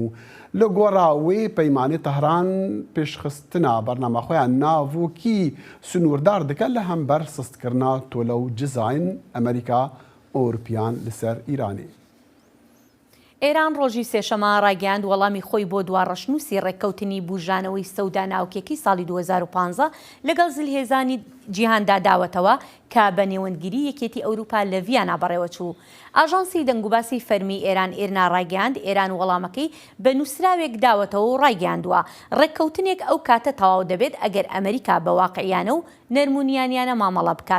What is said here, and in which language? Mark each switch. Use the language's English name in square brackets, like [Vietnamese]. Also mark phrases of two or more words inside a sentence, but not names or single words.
[Kurdish] Li gora wê peymanê Tehran pêşxistina bername xwe ya navûkî sunûrdar dike li hember sistkirina tolew cizayên Amerîka Ewropiyan li ser Îranê. [Central Kurdish] ئێران ڕۆژی سێشەمە ڕاگەاند وەڵامی خۆی بۆ دواڕەشنووسی ڕێککەوتنی بوژانەوەی سەودا ناوکێکی ساڵی 2015 لەگەڵ زلهێزانی جیهاندا داوەتەوە کە بە نێوەندگیری یەکێتی ئەوروپا لە ڤیانە بەڕێوە چوو. ئاژانسی دەنگوباسی فەرمی ئێران ئێرنا ڕاگەاند ئێران وەڵامەکەی بە نووسراوێک داوەتەوە و ڕاگەاندووە ڕێککەوتنێک ئەو کاتە تەواو دەبێت ئەگەر ئەمریکا بە واقعیانە و نەرمونیانیانە مامەڵە بکات.